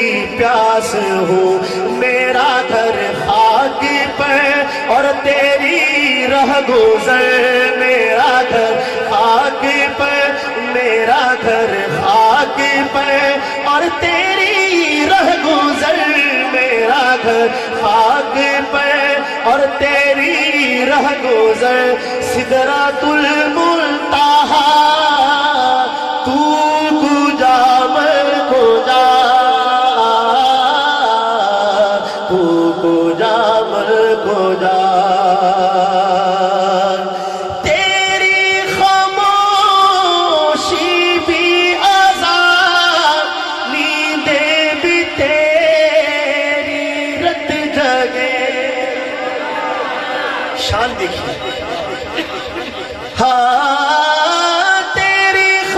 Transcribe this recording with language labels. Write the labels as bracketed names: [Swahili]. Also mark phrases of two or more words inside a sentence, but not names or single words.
[Urdu] پیاس ہوں، میرا گھر خاک پہ اور تیری رہ گزر، میرا گھر خاک پہ، میرا گھر خاک پہ اور تیری رہ گزر، میرا گھر خاک پہ اور تیری رہ گزر، سدرۃ المنتہا، [Persian] تو کجا مر کجا، تو کجا مر کجا، [Urdu] تیری خاموشی بھی آزاد، نیندیں بھی تیری رت جگے، شان دیکھیے، ہاں تیری